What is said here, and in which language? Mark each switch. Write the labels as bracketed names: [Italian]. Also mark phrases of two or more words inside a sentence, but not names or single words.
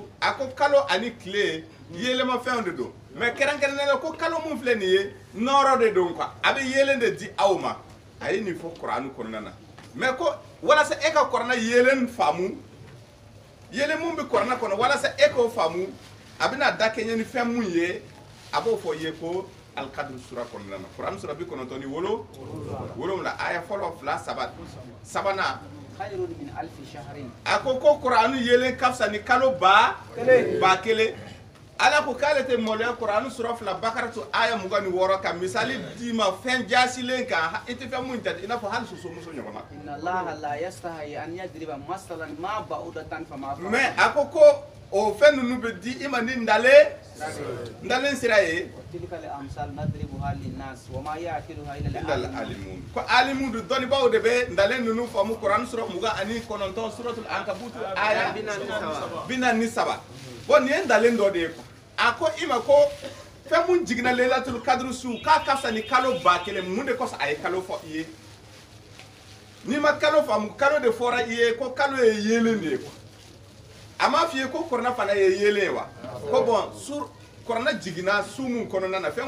[Bambara] a ko kalo ani tile yeelemafɛnw de don mais kɛrɛnkɛrɛnnenya ko kalo mun filɛ nin ye nɔɔrɔ de don quoi a bɛ yeelen de di aw ma a ye nin fɔ kuranu kɔnɔna na mais ko walasa e ka kɔrɔna yeelen faamu yeelen mun bɛ kɔrɔna kɔnɔ walasa e k'o faamu a bɛna da kɛɲɛ ni fɛn mun ye a b'o fɔ i ye ko alikadiri sura kɔnɔna na kuranu sura 97 aya fɔlɔ 2 sabanan [Arabic] خير من ألف شهر [Bambara] a ko kuranu yeelen ka fisa ni kalo ba kelen ala ko k'ale tɛ maloya kuranu sura 2 bakaratu aya 26 ka misali d'i ma fɛn jaasilen kan i tɛ fɛn mun jate i n'a fɔ hali sosomuso ɲɔgɔnna [Arabic] إن الله لا يستحيي أن يضرب مثلا ما بعوضة فما فوقها [Bambara] mais a ko o fɛn ninnu bɛ di i ma ni ndalen sira ye [Arabic] تلك الأمثال نضربها للناس وما يعقلها إلا [Bambara] al-alimun ko alimu du dɔnnibaaw de bɛ ndalen ninnu faamu kuranu sura 29 suratul ankabut aya 43 bon nin ye ndalen dɔ de ye a ko i ma ko fɛn mun jiginna Laylatul Qadr su k'a ka fisa ni kalo 1000 mun de kɔsɔn a ye kalo fɔ i ye n'i ma kalo faamu kalo de fɔra i ye ko kalo ye yeelen de ye quoi a m'a f'i ye ko kɔrɔna fana ye yeelen ye wa ko bon kɔrɔna jiginna su mun kɔnɔna na fɛn